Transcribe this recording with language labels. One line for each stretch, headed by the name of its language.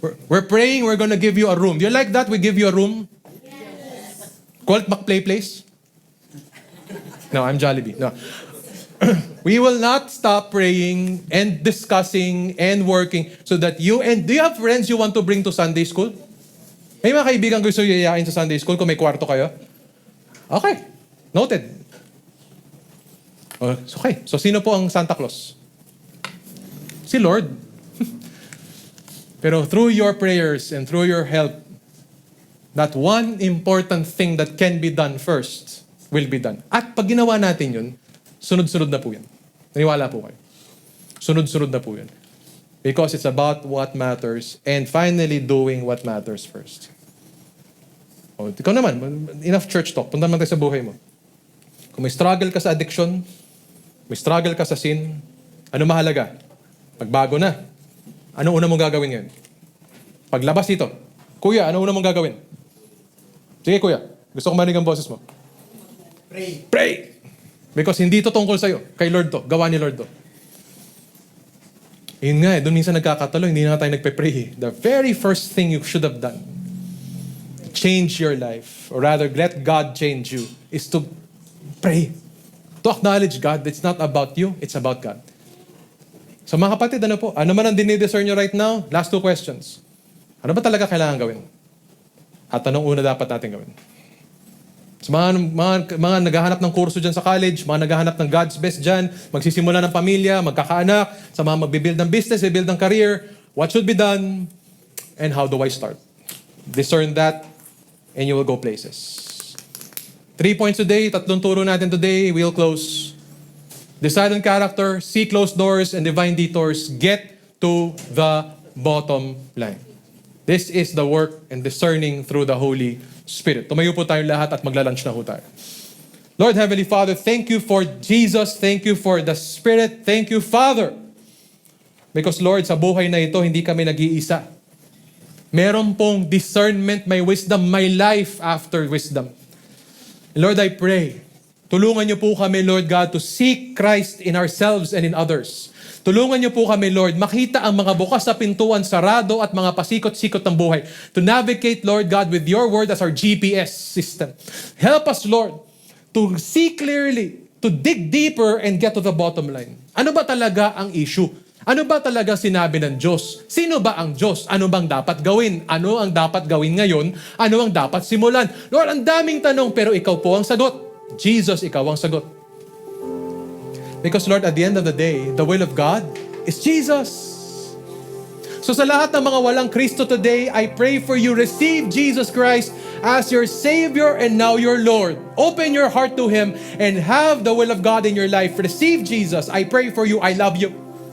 English: We're praying, we're gonna give you a room. Do you like that? We give you a room? Yes. Colt McPlay Place? No, I'm Jollibee. No. We will not stop praying and discussing and working so that do you have friends you want to bring to Sunday school?
Filipino: May mga kaibigan gusto yayain sa Sunday school kung may kwarto kayo?
English: Okay. Noted. Okay.
Filipino: So, sino po ang Santa Claus? Si Lord.
English: Pero through your prayers and through your help, that one important thing that can be done first will be done.
Filipino: At pag ginawa natin yun, sunod-sunod na po yan. Naniwala po kayo. Sunod-sunod na po yan.
English: Because it's about what matters and finally doing what matters first.
Filipino: O, ikaw naman, enough church talk. Punta naman tayo sa buhay mo. Kung may struggle ka sa addiction, may struggle ka sa sin, ano mahalaga? Magbago na. Ano una mong gagawin ngayon? Paglabas dito, Kuya, ano una mong gagawin? Sige, Kuya. Gusto ko marinig ang boses mo.
English: Pray. Pray! Because
Filipino: hindi to tungkol sa'yo. Kay Lord to. Gawa ni Lord to. Yun nga doon minsan nagkakatalo, hindi na tayo nagpe-pray.
English: The very first thing you should have done to change your life, or rather, let God change you, is to pray. To acknowledge God. It's not about you, it's about God.
Filipino: So mga kapatid, ano po? Ano man ang dinidiscern nyo
English: right now?
Filipino: Last 2 questions. Ano ba talaga kailangan gawin? At anong una dapat natin gawin? So mga naghahanap ng kurso dyan sa college, mga naghahanap ng God's best dyan, magsisimula ng pamilya, magkakaanak, sa mga magbibuild ng business, build ng career,
English: what should be done, and how do I start? Discern that, and you will go places. 3 points today,
Filipino: 3 turo natin today,
English: we'll close. Decide on character, see closed doors and divine detours, get to the bottom line. This is the work and discerning through the Holy Spirit.
Filipino: Tumayo po tayo lahat at magla-lunch na po tayo.
English: Lord Heavenly Father, thank you for Jesus. Thank you for the Spirit. Thank you, Father. Because Lord,
Filipino: sa buhay na ito, hindi kami nag-iisa. Meron pong discernment, may wisdom, may life after wisdom.
English: Lord, I pray,
Filipino: tulungan niyo po kami,
English: Lord God, to seek Christ in ourselves and in others.
Filipino: Tulungan niyo po kami, Lord, makita ang mga bukas na pintuan, sarado at mga pasikot-sikot ng buhay.
English: To navigate, Lord God, with your word as our GPS system. Help us, Lord, to see clearly, to dig deeper and get to the bottom line.
Filipino: Ano ba talaga ang issue? Ano ba talaga sinabi ng Diyos? Sino ba ang Diyos? Ano bang dapat gawin? Ano ang dapat gawin ngayon? Ano ang dapat simulan? Lord, ang daming tanong pero ikaw po ang sagot. Jesus, ikaw ang sagot.
English: Because Lord, at the end of the day, the will of God is Jesus.
Filipino: So sa lahat ng mga walang Kristo today,
English: I pray for you, receive Jesus Christ as your Savior and now your Lord. Open your heart to Him and have the will of God in your life. Receive Jesus. I pray for you. I love you.